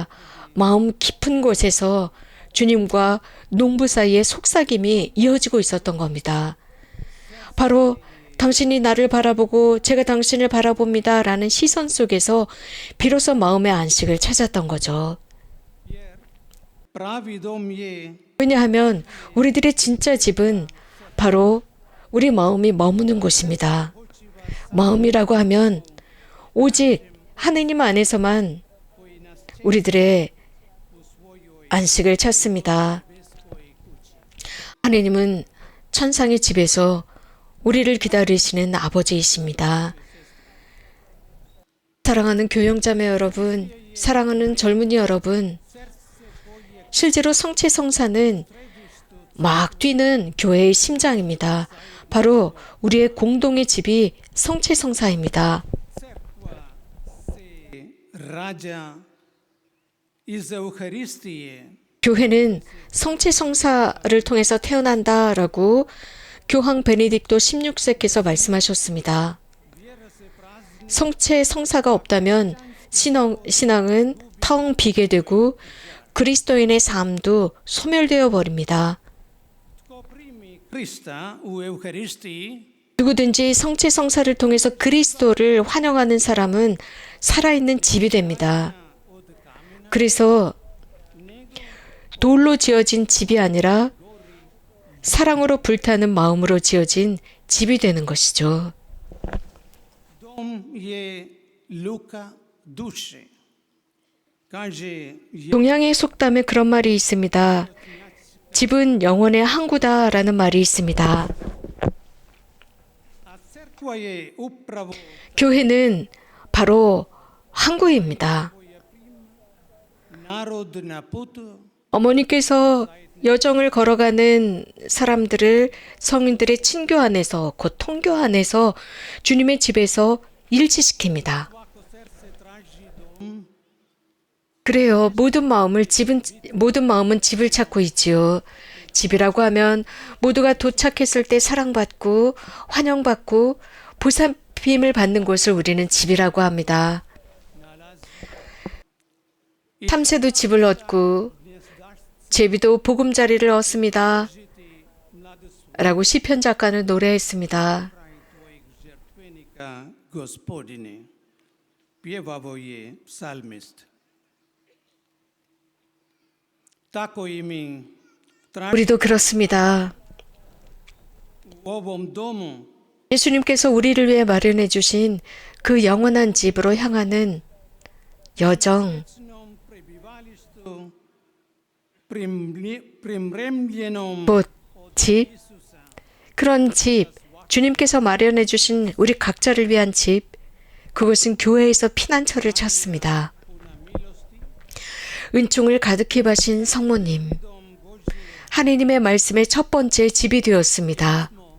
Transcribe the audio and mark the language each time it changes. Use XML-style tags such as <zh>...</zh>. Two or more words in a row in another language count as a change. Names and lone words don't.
<ko>마음 깊은 곳에서 주님과 농부 사이의 속삭임이 이어지고 있었던 겁니다. 바로 당신이 나를 바라보고 제가 당신을 바라봅니다 라는 시선 속에서 비로소 마음의 안식을 찾았던 거죠.</ko> <hr>pravi dom je</hr> <ko>왜냐하면 우리들의 진짜 집은 바로 우리 마음이 머무는 곳입니다. 마음이라고 하면 오직 하느님 안에서만 우리들의 안식을 찾습니다. 하느님은 천상의 집에서 우리를 기다리시는 아버지이십니다. 사랑하는 교영자매 여러분, 사랑하는 젊은이 여러분, 실제로 성체성사는 막 뛰는 교회의 심장입니다. 바로 우리의 공동의 집이 성체성사입니다.</ko> <hr>rađa iz Euharistije.</hr> <ko>교회는 성체성사를 통해서 태어난다라고 교황 베네딕토 16세께서 말씀하셨습니다. 성체성사가 없다면 신앙은 텅 비게 되고 그리스도인의 삶도 소멸되어 버립니다.</ko> <hr>Ko primi Krista u Euharistiji,</hr> <ko>누구든지 성체성사를 통해서 그리스도를 환영하는 사람은 살아있는 집이 됩니다. 그래서 돌로 지어진 집이 아니라 사랑으로 불타는 마음으로 지어진 집이 되는 것이죠.</ko> <hr>dom je luka duše. Kaže,</hr> <ko>동양의 속담에 그런 말이 있습니다. 집은 영혼의 항구다라는 말이 있습니다.</ko> <hr>a crkva je upravo</hr> <ko>교회는 바로 항구입니다.</ko> <hr>narod na putu</hr> <ko>어머니께서 여정을 걸어가는 사람들을 성인들의 친교 안에서 곧 통교 안에서 주님의 집에서 일치시킵니다. 그래요. 모든 마음은 집을 찾고 있지요. 집이라고 하면 모두가 도착했을 때 사랑받고 환영받고 보살핌을 받는 곳을 우리는 집이라고 합니다. 3세도 집을 얻고 제비도 보금자리를 얻습니다. 라고 시편 작가는 노래했습니다.</ko> <hr>žrtvenika Gospodine. Pjevavo je psalmist. Tako i mi</hr> <ko>우리도 그렇습니다.</ko> <hr>u ovom domu</hr> <ko>예수님께서 우리를 위해 마련해 주신 그 영원한 집으로 향하는 여정,</ko> <hr>vječnom prebivalištu primremljenom</hr> <ko>곧 집, 그런 집, 주님께서 마련해 주신 우리 각자를 위한 집, 그것은 교회에서 피난처를 찾습니다. 은총을 가득히 바신 성모님, 하느님의 말씀의 첫 번째 집이 되었습니다.</ko>